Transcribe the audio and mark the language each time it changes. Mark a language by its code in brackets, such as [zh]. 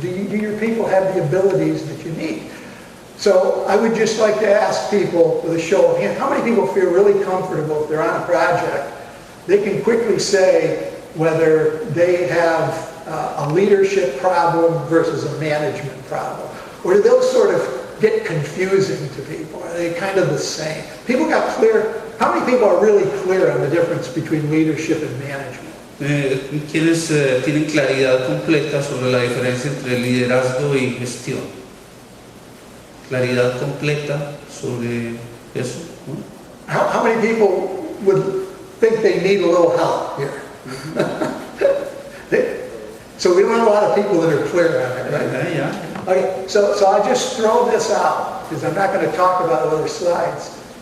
[en] Do your people have the abilities that you need? So I would just like to ask people with a show of hands, how many people feel really comfortable if they're on a project, they can quickly say whether they have a leadership problem versus a management problem? Or do those sort of get confusing to people? Are they kind of the same? People got clear. How many people are really clear on the difference between leadership and management? [es] ¿Quiénes tienen claridad completa sobre la diferencia entre liderazgo y gestión? Claridad completa sobre eso, ¿no? [en] How many people would think they need a little help here? So we don't have a lot of people that are clear on it, right? Yeah. Okay, so I'll just throw this out, because I'm not going to talk about other slides.